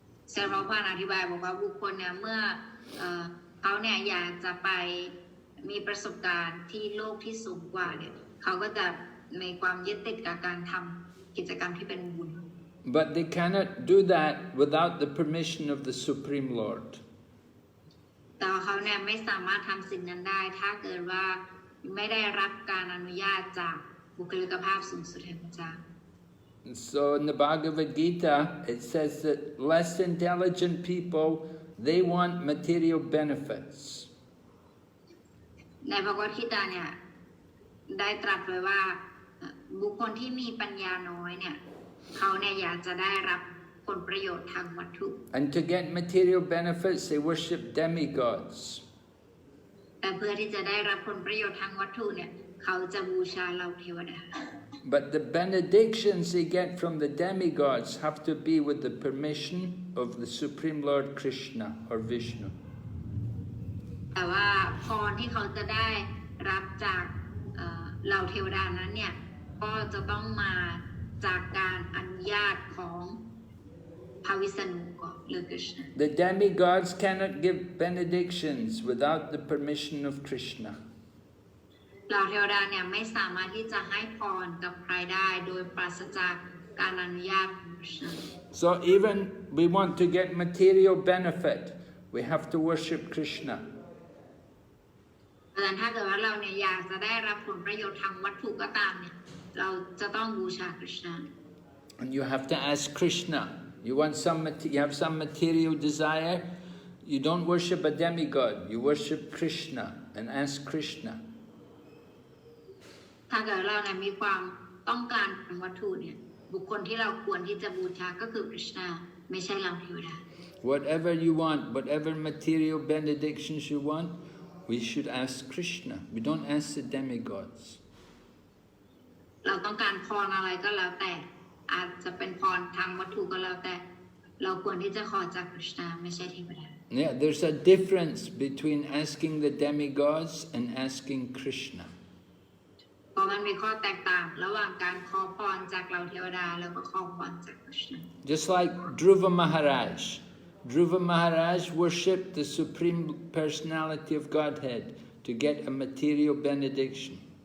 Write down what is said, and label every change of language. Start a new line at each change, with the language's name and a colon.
Thai: เซอร์พระพานอธิบายบอกว่าบุคคลเนี่ยเมื่อเขาเนี่ยอยากจะไปมีประสบการณ์ที่โลกที่สูงกว่าเนี่ยเขาก็จะมีความยึดติดกับการทำกิจกรรมที่เป็นบุญ
English: But they cannot do that without the permission of the Supreme Lord.
Thai: แต่เขาเนี่ยไม่สามารถทำสิ่งนั้นได้ถ้าเกิดว่าไม่ได้รับการอนุญาตจากบุคลิกภาพสูงสุดแห่งพระเจ้า
English: So in the Bhagavad Gita, it says that less intelligent people, they want material benefits.
Thai: ในพระวทิตาเนี่ยได้ตรัสไว้ว่าบุคคลที่มีปัญญาน้อยเนี่ยเขาเนี่ยอยากจะได้รับผลประโยชน์ทางวัตถุ
English: And to get material benefits, they worship demigods.
Thai: แต่เพื่อที่จะได้รับผลประโยชน์ทางวัตถุเนี่ยเขาจะบูชาเหล่าเทวดา
English: But the benedictions they get from the demigods have to be with the permission of the Supreme Lord Krishna or Vishnu.
Thai: แต่ว่าพรที่เขาจะได้รับจากเหล่าเทวดานั้นเนี่ยก็จะต้องมาจากการอนุญาตของพระวิษณุก่อนหรือ Krishna.
English: The demigods cannot give benedictions without the permission of Krishna.
Thai: เหล่าเทวดาเนี่ยไม่สามารถที่จะให้พรกับใครได้โดยปราศจากการอนุญาตของ Krishna.
English: So even we want to get material benefit, we have to worship Krishna.
Thai: แต่ถ้าเกิดว่าเราเนี่ยอยากจะได้รับผลประโยชน์ทางวัตถุก็ตามเนี่ยเราจะต้องบูชา Krishna.
English: And you have to ask Krishna. You have some material desire, you don't worship a demigod, you worship Krishna and ask Krishna.
Thai: ถ้าเกิดเราเนี่ยมีความต้องการทางวัตถุเนี่ยบุคคลที่เราควรที่จะบูชาก็คือ Krishna ไม่ใช่เราเทวดา
English: Whatever you want, whatever material benedictions you want, we should ask Krishna. We don't ask the demigods.
Thai: เราต้องการพรอะไรก็แล้วแต่อาจจะเป็นพรทางวัตถุก็แล้วแต่เราควรที่จะขอจาก Krishna ไม่ใช่เทวดา
English: Yeah, there's a difference between asking the demigods and asking Krishna.
Thai: เพราะมันมีข้อแตกต่างระหว่างการขอพรจากเราเทวดาแล้วก็ขอพรจาก Krishna.
English: Just like Dhruva Maharaj. Dhruva Maharaj worshipped the Supreme Personality of Godhead to get a material benediction.